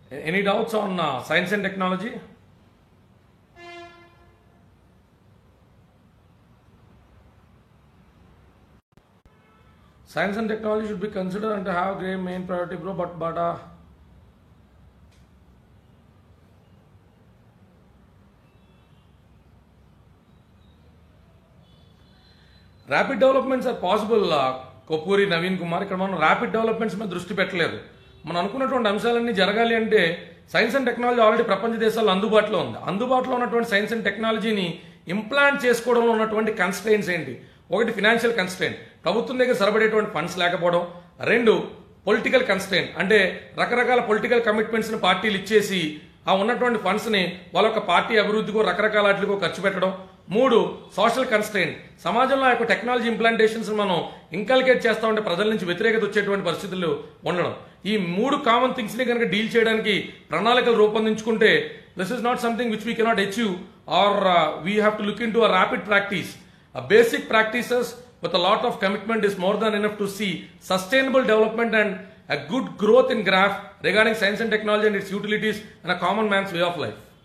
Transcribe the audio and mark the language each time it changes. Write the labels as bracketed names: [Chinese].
[English] Any doubts on science and technology? Science and technology should be considered and have great main priority, bro. But rapid developments are possible. [Telugu] కొప్పూరి Naveen Kumar, ఇక్కడ మనం rapid developments మీద దృష్టి పెట్టలేదు. మనం అనుకున్నటువంటి అంశాలన్నీ జరగాలి అంటే సైన్స్ అండ్ టెక్నాలజీ ఆల్రెడీ ప్రపంచ దేశాల్లో అందుబాటులో ఉంది. అందుబాటులో ఉన్నటువంటి సైన్స్ అండ్ టెక్నాలజీని ఇంప్లాంట్ చేసుకోవడంలో ఉన్నటువంటి కన్స్ట్రెయిన్స్ ఏంటి? ఒకటి ఫినాన్షియల్ కన్స్ట్రెయిన్, ప్రభుత్వం దగ్గర సరిపడేటువంటి ఫండ్స్ లేకపోవడం. 2 పొలిటికల్ కన్స్ట్రెయిన్, అంటే రకరకాల పొలిటికల్ కమిట్మెంట్స్ని పార్టీలు ఇచ్చేసి ఆ ఉన్నటువంటి ఫండ్స్ని వాళ్ళ యొక్క పార్టీ అభివృద్ధికో రకరకాల వాటికో ఖర్చు పెట్టడం. 3 సోషల్ కన్స్ట్రెయిన్, సమాజంలో ఆ యొక్క టెక్నాలజీ ఇంప్లాంటేషన్స్ మనం ఇంకల్కేట్ చేస్తా ఉంటే ప్రజల నుంచి వ్యతిరేకత వచ్చేటువంటి పరిస్థితులు ఉండడం. ఈ 3 కామన్ థింగ్స్ ని కనుక డీల్ చేయడానికి ప్రణాళికలు రూపొందించుకుంటే [English] This is not something which we cannot achieve or we have to look in to a rapid practice. Basic practices with a lot of commitment is more than enough to see sustainable development and a good growth in graph regarding science and technology and its utilities and a common man's way of life.